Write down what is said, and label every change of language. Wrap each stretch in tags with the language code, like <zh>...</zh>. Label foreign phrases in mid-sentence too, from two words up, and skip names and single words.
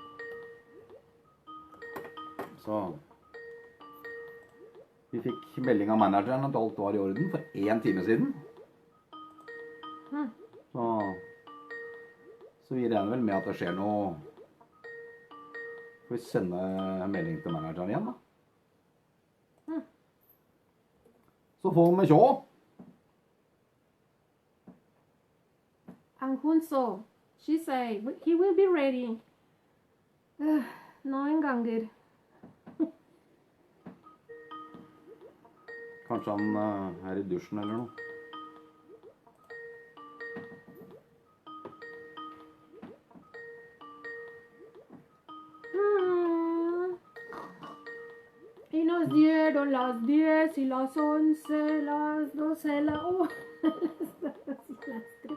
<no>Så vi fikk melding av manageren at alt var i orden for 1 time siden. Så vi regner vel med at det skjer noe. Får vi sende melding til manageren igjen da. Så får vi se.</no> <en>And Hunso, she say, he will be ready.</en> <no>Noen ganger. Kanskje han er i dusjen eller noe.</no> <es>Y nos dieron las 10 y las 11, las 12, la 1, las 2 y las 3.</es>